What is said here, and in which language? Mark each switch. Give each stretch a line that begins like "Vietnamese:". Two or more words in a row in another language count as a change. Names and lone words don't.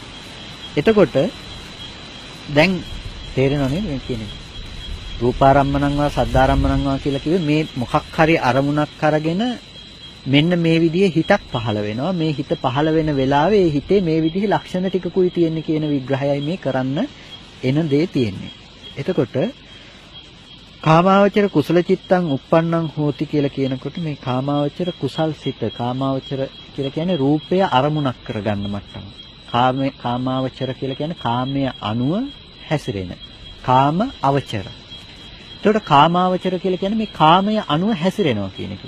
Sinhala: එතකොට දැන් තේරෙනවනේ මේ කියන්නේ
Pali: රූපාරම්මණං වා සද්ධාරම්මණං වා
Sinhala: කියලා කිව්වේ මේ මොකක් හරි අරමුණක් අරගෙන මෙන්න මේ විදිහේ හිතක් පහළ වෙනවා. මේ හිත පහළ වෙන වෙලාවේ ඒ හිතේ මේ විදිහේ ලක්ෂණ ටිකකුයි තියෙන්නේ කියන විග්‍රහයයි මේ කරන්න එන දේ තියෙන්නේ. එතකොට
Pali: කාමාවචර කුසල චිත්තං uppannං හෝති
Sinhala: කියලා කියනකොට මේ කාමාවචර කුසල් සිත කාමාවචර කියලා කියන්නේ රූපය අරමුණක් කරගන්න මට්ටම. කාමාවචර කියලා කියන්නේ කාමයේ අනුව හැසිරෙන. කාම අවචර. එතකොට කාමාවචර කියලා කියන්නේ මේ කාමය අනුව හැසිරෙනවා කියන එක.